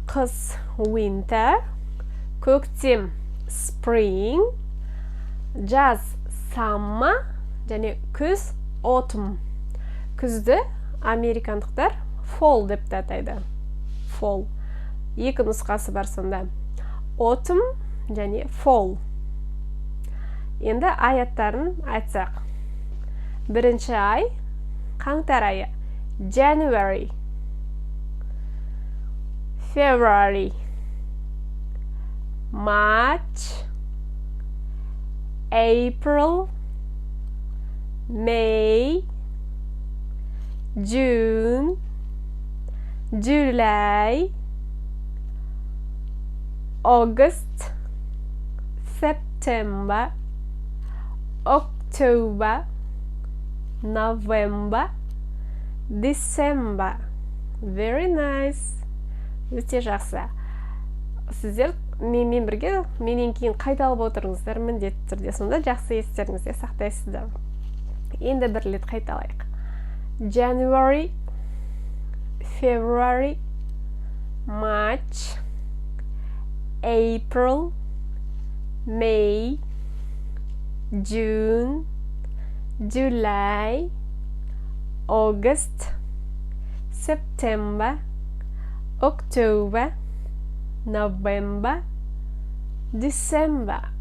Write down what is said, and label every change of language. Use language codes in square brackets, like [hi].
[kk] Қыс winter, көктем spring, жаз summer, және күз autumn. Күзді американдықтар fall деп атайды. Fall. Екі нұсқасы бар сонда. [en] Autumn және fall. [kk] Енді аттарын айтсақ. Бірінші ай, қаңтар айы. [en] January, February, March, April, May, June, July, August, September, October, November, December. Very nice. [kk] Өте жақсы. Сіздер менімен бірге, менен кейін қайталап отырыңыздар міндетті түрде. Сонда жақсы естеріңізде сақтайсыздар. Енді бір рет қайталайық. [en] January, February, March, April, May, June, July, August, September, October, November, December.